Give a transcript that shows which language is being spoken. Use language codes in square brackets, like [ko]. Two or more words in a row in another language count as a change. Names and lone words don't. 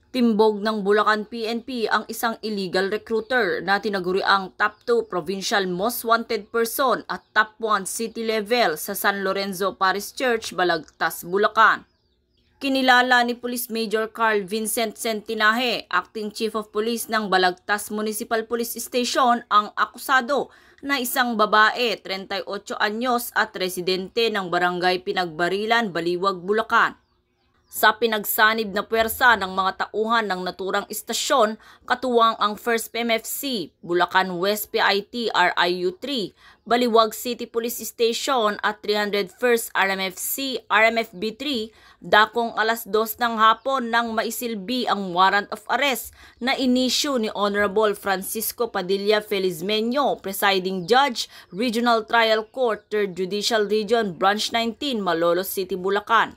[tl] Timbog ng Bulacan PNP ang isang [en] illegal recruiter [tl] na tinaguriang [en] top 2 provincial most wanted person [tl] at [en] top 1 city level [tl] sa San Lorenzo Parish Church, Balagtas, Bulacan. Kinilala ni Police Major Carl Vincent Centinaje, Acting Chief of Police ng Balagtas Municipal Police Station, ang akusado na isang babae, 38 anyos at residente ng Barangay Pinagbarilan, Baliwag, Bulacan. Sa pinagsanib na puwersa ng mga tauhan ng naturang istasyon, katuwang ang 1st PMFC, Bulacan West PIT RIU 3, Baliwag City Police Station at 301st RMFC RMFB 3, dakong alas 2 ng hapon nang maisilbi ang [en] warrant of arrest [tl] na inisyu ni Honorable Francisco Padilla Felizmeño, Presiding Judge, Regional Trial Court, 3rd Judicial Region, Branch 19, Malolos City, Bulacan.